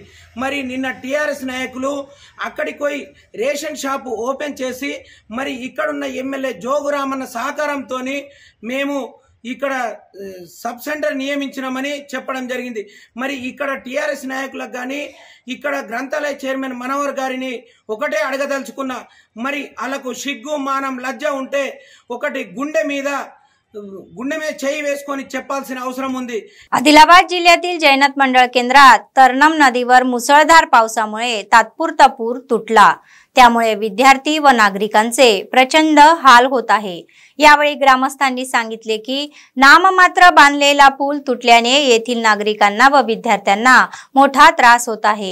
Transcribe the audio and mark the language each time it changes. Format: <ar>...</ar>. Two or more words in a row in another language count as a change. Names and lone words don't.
<te>మరి నిన్న టిఆర్ఎస్ నాయకులు అక్కడికి పోయి రేషన్ షాపు ఓపెన్ చేసి మరి ఇక్కడున్న ఎమ్మెల్యే జోగురామన్న సహకారంతో మేము ఇక్కడ సబ్ సెంటర్ నియమించినామని చెప్పడం జరిగింది। మరి ఇక్కడ టిఆర్ఎస్ నాయకులకు కానీ ఇక్కడ గ్రంథాలయ చైర్మన్ మనోహర్ గారిని ఒకటే అడగదలుచుకున్నా, మరి వాళ్ళకు సిగ్గు మానం లజ్జ ఉంటే ఒకటి गुंडे మీద చేయి వేసుకొని చెప్పాల్సిన అవసరం ఉంది।</te> <mr>आदिलाबाद जिल्ह्यातील जैनत मंडळ केंद्रात तरनम नदीवर मुसळधार पावसामुळे तात्पुरता पूर तुटला, त्यामुळे विद्यार्थी व नागरिकांचे प्रचंड हाल होत आहे। यावेळी ग्रामस्थांनी सांगितले की नाममात्र बांधलेला पूल तुटल्याने येथील नागरिकांना व विद्यार्थ्यांना मोठा त्रास होत आहे।</mr>